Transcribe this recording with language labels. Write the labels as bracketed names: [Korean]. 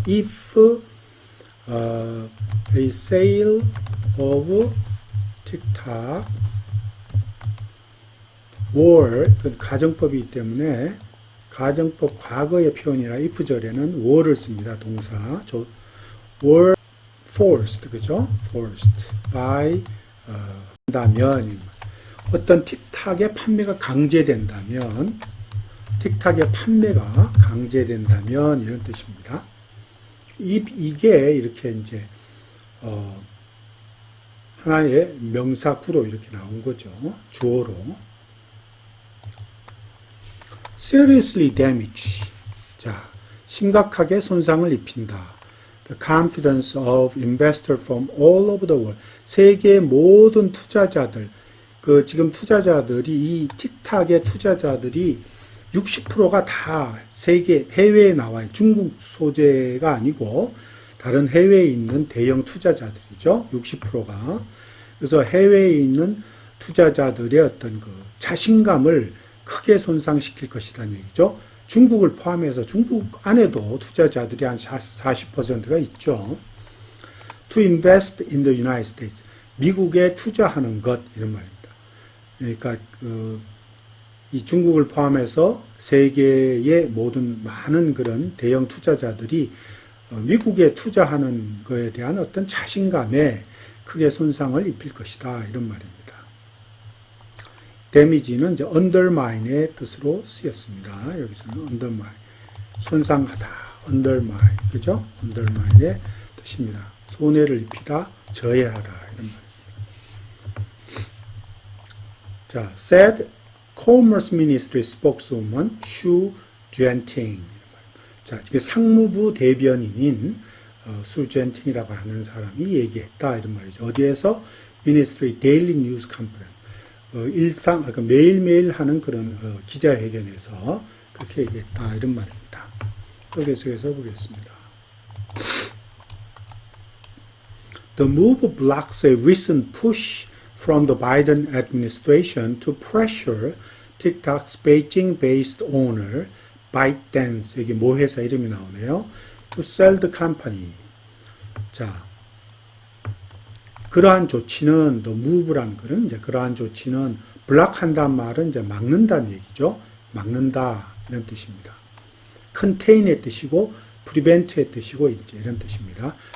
[English] If a sale of TikTok were, [Korean] 가정법이기 때문에 가정법 과거의 표현이라 if절에는 were를 씁니다. 동사. [English] were forced, [Korean] 그죠? [English] forced by [Korean] 된다면, 어떤 틱탁의 판매가 강제된다면, 틱탁의 판매가 강제된다면 이런 뜻입니다. 이게 이렇게 이제 하나의 명사구로 이렇게 나온 거죠. 주어로. [English] seriously damage. [Korean] 자, 심각하게 손상을 입힌다. [English] The confidence of investors from all over the world. [Korean] 세계의 모든 투자자들, 지금 투자자들이, 이 틱탁의 투자자들이 60%가 다 세계, 해외에 나와요. 중국 소재가 아니고, 다른 해외에 있는 대형 투자자들이죠. 60%가. 그래서 해외에 있는 투자자들의 어떤 자신감을 크게 손상시킬 것이라는 얘기죠. 중국을 포함해서 중국 안에도 투자자들이 한 40%가 있죠. [English] To invest in the United States. [Korean] 미국에 투자하는 것, 이런 말입니다. 그러니까, 이 중국을 포함해서 세계의 모든 많은 그런 대형 투자자들이 미국에 투자하는 것에 대한 어떤 자신감에 크게 손상을 입힐 것이다. 이런 말입니다. damage는 이제 undermine의 뜻으로 쓰였습니다. 여기서는 undermine. 손상하다. undermine. 그죠? undermine의 뜻입니다. 손해를 입히다, 저해하다. 이런 말입니다. [English] 자, said Commerce Ministry spokeswoman Xu Jianting. [Korean] 자, 이게 상무부 대변인인 수 젠팅이라고 하는 사람이 얘기했다 이런 말이죠. 어디에서? [English] Ministry Daily News Conference. [Korean] 그러니까 매일매일 하는 그런 기자회견에서 그렇게 얘기했다 이런 말입니다. 계속해서 보겠습니다. [English] The move blocks a recent push from the Biden administration to pressure TikTok's Beijing-based owner ByteDance, [Korean] 여기 모 회사 이름이 나오네요. [English] To sell the company. [Korean] 자, 그러한 조치는, [English] the move [Korean] 라는 것은 이제 그러한 조치는 블락한다는 말은 이제 막는다는 얘기죠. 막는다 이런 뜻입니다. contain의 뜻이고 prevent의 뜻이고 이제 이런 뜻입니다.